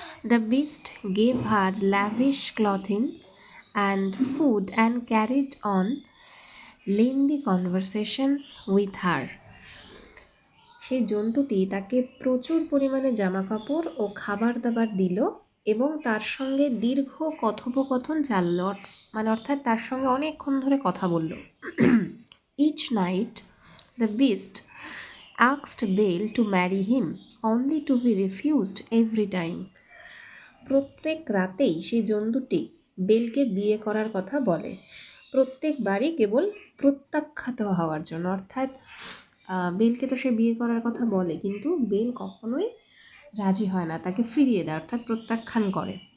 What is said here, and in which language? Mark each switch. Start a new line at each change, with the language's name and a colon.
English: The beast gave her lavish clothing and food and carried on lengthy conversations with her.
Bangla: সেই জন্তুটি তাকে প্রচুর পরিমাণে জামাকাপড় ও খাবার দাবার দিল এবং তার সঙ্গে দীর্ঘ কথোপকথন চালল, অর্থাৎ তার সঙ্গে অনেকক্ষণ ধরে কথা বলল।
English: Each night the beast asked Bale to marry him, only to be refused every time.
Bangla: প্রত্যেক রাতেই সেই জন্তুটি বেলকে বিয়ে করার কথা বলে, প্রত্যেকবারই কেবল প্রত্যাখ্যাত হওয়ার জন্য। অর্থাৎ বেলকে তো সে বিয়ে করার কথা বলে, কিন্তু বেল কখনোই রাজি হয় না, তাকে ফিরিয়ে দেয়, অর্থাৎ প্রত্যাখ্যান করে।